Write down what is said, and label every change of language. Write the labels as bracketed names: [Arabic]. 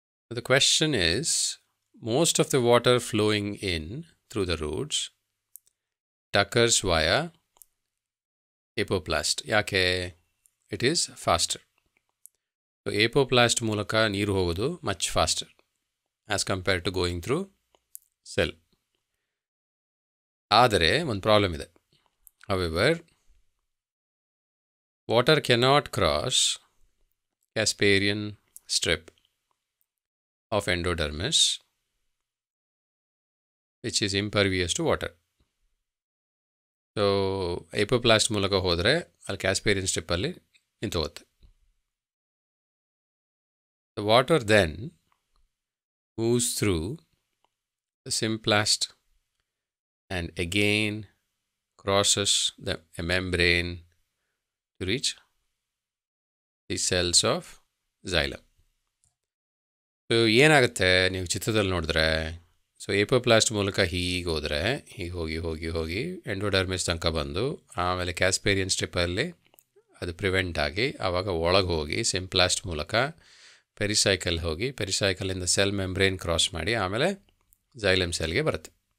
[English] The question is, most of the water flowing in through the roots occurs via apoplast. [Kannada] ಯಾಕೆ? [English] It is faster. [Kannada] So ಏಪೋಪ್ಲಾಸ್ಟ್ ಮೂಲಕ ನೀರು ಹೋಗೋದು [English] Much faster as compared to going through cell. [Kannada] ಆದರೆ ಒಂದು problem ಇದೆ. [English] However water cannot cross Casparian strip of endodermis which is impervious to water. [Kannada] So ಏಪೋಪ್ಲಾಸ್ಟ್ ಮೂಲಕ ಹೋದರೆ ಅಲ್ಲಿ Casparian ಸ್ಟ್ರಿಪ್ಪಲ್ಲಿ ನಿಂತೋಗುತ್ತೆ. [English] The water then moves through the symplast and again crosses a membrane to reach the cells of xylem. [Kannada] So ಏನಾಗುತ್ತೆ ನೀವು ಚಿತ್ರದಲ್ಲಿ ನೋಡಿದ್ರೆ, so ಏಪೋಪ್ಲಾಸ್ಟ್ ಮೂಲಕ ಹೀಗೆ ಹೋದರೆ ಹೀಗೆ ಹೋಗಿ ಹೋಗಿ ಹೋಗಿ ಎಂಡೋಡರ್ಮಿಸ್ ತನಕ ಬಂದು ಆಮೇಲೆ ಕ್ಯಾಸ್ಪೇರಿಯನ್ ಸ್ಟ್ರಿಪ್ಪಲ್ಲಿ ಅದು ಪ್ರಿವೆಂಟ್ ಆಗಿ ಆವಾಗ ಒಳಗೆ ಹೋಗಿ ಸಿಂಪ್ಲಾಸ್ಟ್ ಮೂಲಕ ಪೆರಿಸೈಕಲ್ ಹೋಗಿ ಪೆರಿಸೈಕಲಿಂದ ಸೆಲ್ ಮೆಂಬ್ರೇನ್ ಕ್ರಾಸ್ ಮಾಡಿ ಆಮೇಲೆ ಝೈಲಮ್ ಸೆಲ್ಗೆ ಬರುತ್ತೆ.